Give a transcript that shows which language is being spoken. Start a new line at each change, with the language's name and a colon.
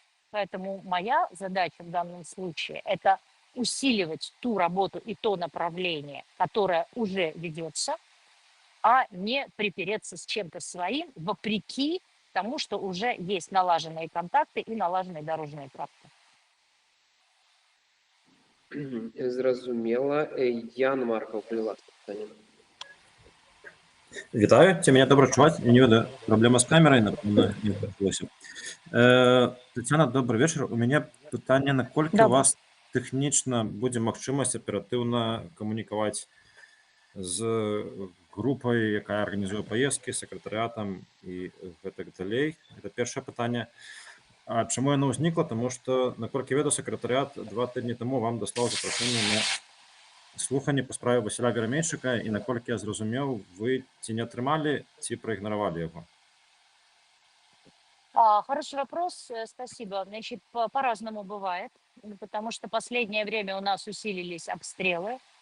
Russian: Поэтому моя задача в данном случае – это усиливать ту работу и то направление, которое уже ведется, а не припереться с чем-то своим, вопреки тому, что уже есть налаженные контакты и налаженные дорожные карты.
Belarusian: Зразумела. Ян Маркаў, калі ласка, пытанне. Вітаю, ці мяне добра чуваць? Я не ведаю, праблема з камерай, напэўна, не адбылося. Тацяна, добры вечар. У мяне пытанне, наколькі у
Russian: Добрый.
Belarusian: вас тэхнічна будзе магчымасць аператыўна камунікаваць з групай, якая арганізуе паездкі, сакратарыятам і гэтак далей. Гэта першае пытанне. А чаму яно ўзнікла? Таму што, наколькі ведаю, сакратарыят 2 тыдні таму вам даслаў запрашэнне на слуханне па справе Васіля Верамейчыка, і наколькі я зразумеў, вы ці не атрымалі, ці праігнаравалі яго?
Russian: Хороший вопрос, спасибо. Значит, по-разному бывает, потому что последнее время у нас усилились обстрелы.